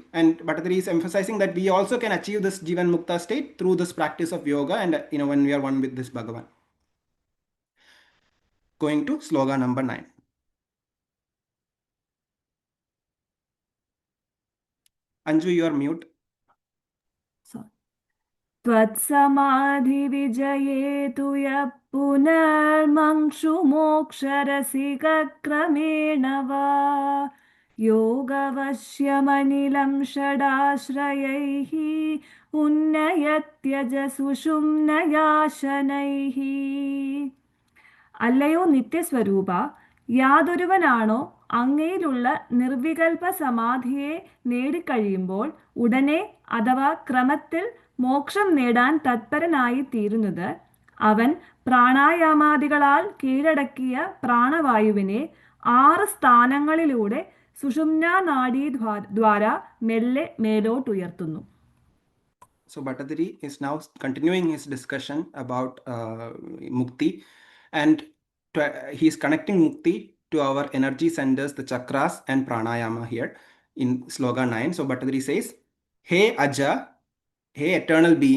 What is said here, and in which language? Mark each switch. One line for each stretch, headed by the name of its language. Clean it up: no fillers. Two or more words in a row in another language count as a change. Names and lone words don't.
English: And Bhattacharya is emphasizing that we also can achieve this Mukta state through this practice of yoga, and when we are one with this Bhagavan. Going to sloga number 9. Anju, you are mute. Sorry.
Sanskrit: त्वत्समाधि विजये तु य पुनर्मंशु मोक्षरसिकक्रमेण वा योगवश्यमनिलं षडाश्रयैः उन्नयत्यज सुषुम्नयाशनैः.
Malayalam: അല്ലയോ നിത്യസ്വരൂപ, യാതൊരുവനാണോ അങ്ങയിലുള്ള നിർവികൽപ സമാധിയെ നേടിക്കഴിയുമ്പോൾ ഉടനെ അഥവാ ക്രമത്തിൽ മോക്ഷം നേടാൻ തത്പരനായി തീരുന്നത്, അവൻ പ്രാണായാമാദികളാൽ കീഴടക്കിയ പ്രാണവായുവിനെ 6 സ്ഥാനങ്ങളിലൂടെ സുഷുമ്നാ നാഡീ ദ്വാര മെല്ലെ മേലോട്ടുയർത്തുന്നു.
English: So Bhattathiri is now continuing his discussion about mukti, and he is connecting mukti to our energy centers, the chakras and pranayama here in sloka 9. So Bhattathiri says, "Hey Aja, hey eternal being."